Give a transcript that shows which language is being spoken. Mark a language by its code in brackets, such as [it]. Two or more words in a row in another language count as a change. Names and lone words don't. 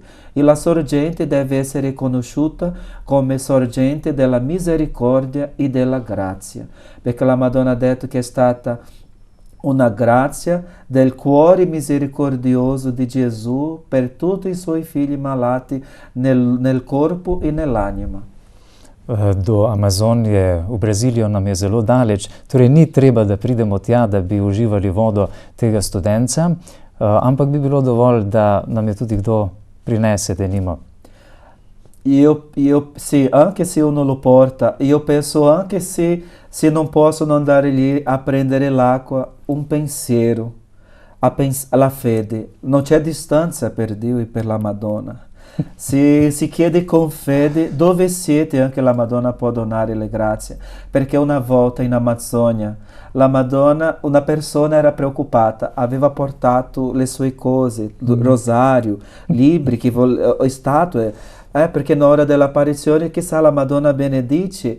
[it] E la sorgente deve essere conosciuta come sorgente della misericordia e della grazia, perché la Madonna ha detto che è stata una grazia del cuore misericordioso di Gesù per tutti i suoi figli malati nel corpo in nell'anima. [sl] Do Amazonije v Brazilijo nam je zelo daleč, torej ni treba, da pridemo tja, da bi uživali vodo tega studenca, ampak bi bilo dovolj, da nam je tudi kdo prinese, denimo. [it] Sì, anche se uno lo porta, io penso anche se non possono andare lì a prendere l'acqua, un pensiero alla fede. Non c'è distanza per Dio e per la Madonna. si chiede con fede dove siete, anche la Madonna può donare le grazie, perché una volta in Amazzonia la Madonna, una persona era preoccupata, aveva portato le sue cose, rosario, libri, statue, perché nell'ora dell'apparizione chissà la Madonna benedice.